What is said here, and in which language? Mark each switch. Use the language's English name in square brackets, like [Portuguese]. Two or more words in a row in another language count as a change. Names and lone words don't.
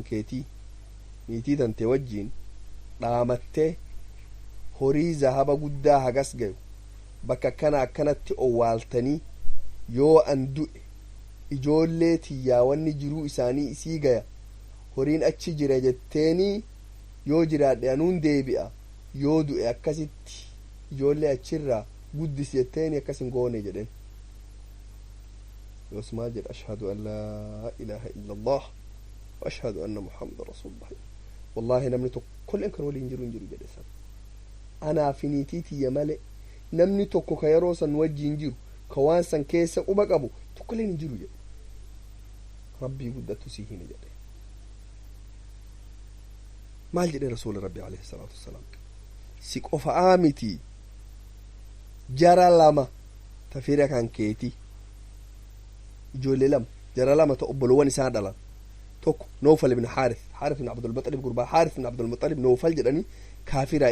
[Oromo] keetii niitii tante wajjiin dhaamattee horii zahaba guddaa hagas gayu bakka akkana akkanatti owwaaltanii yoo an du'e ijoollee tiyyaa wanni jiruu isaanii isii gaya horiin achi jira jetteenii yoo jiraadhe anuun deebi'a yoo du'e akkasitti ijoollee achirraa guddis jetteeni akkasin goone jedhen yoos maal jedhe [Arabic] أشهد أن لا إله إلا الله وأشهد أن محمدا رسول الله [Oromo] wallaahi namni tokkolleen kan waliin jiru hin jiru jedhe san anaa fi niitii tiyya male namni tokko ka yeroo san wajjiin jiru ka waan san keessa quba qabu tokkolleen hin jiru jedhe rabbii guddatu sii hime jedhe maal jedhe rasuuli rabbi [Arabic] عليه الصلاة والسلام [Oromo] si qofa'aa miti jara lama tafira kan keeti ijoollee lama jara lama ta obbolowwan isaa dhalan tokko noofal ibn haarith ibn abdulmuxalib gurbaa haarith ibn abdulmuxalib noofal jedhanii kaafiraa